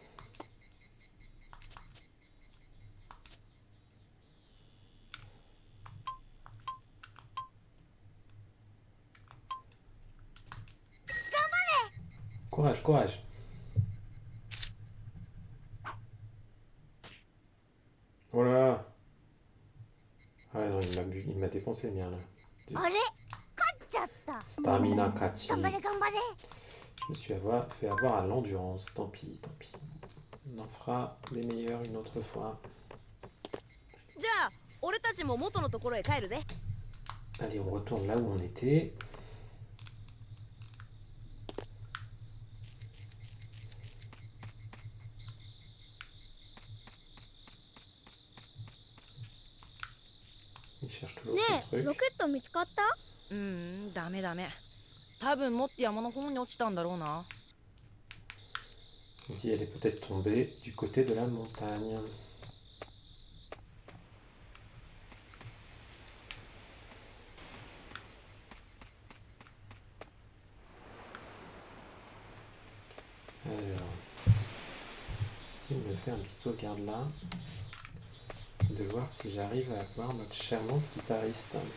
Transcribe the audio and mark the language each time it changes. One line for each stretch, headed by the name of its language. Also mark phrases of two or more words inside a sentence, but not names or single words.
French: Courage, courage. Oh là là. Ah non, il m'a défoncé le mien là.
Japanese: あれ勝っちゃったスタミナ勝ち. 頑張れ頑張れ
French: Je me suis fait avoir à l'endurance. Tant pis, tant pis. On en fera des meilleurs une autre fois.
Japanese: じゃあ、俺たちも元のところへ帰るぜ。
French: Allez, on retourne là où on était. Il cherche toujours
Japanese: ね
French: son えロ truc.
Japanese: ケット見つかったダメダメ。多分もっと山の方に落ちたんだろうな。
French: Il dit elle est peut-être tombée du côté de la montagne. Alors, si on me fait un petit sauvegarde là, de voir si j'arrive à voir notre charmante guitariste.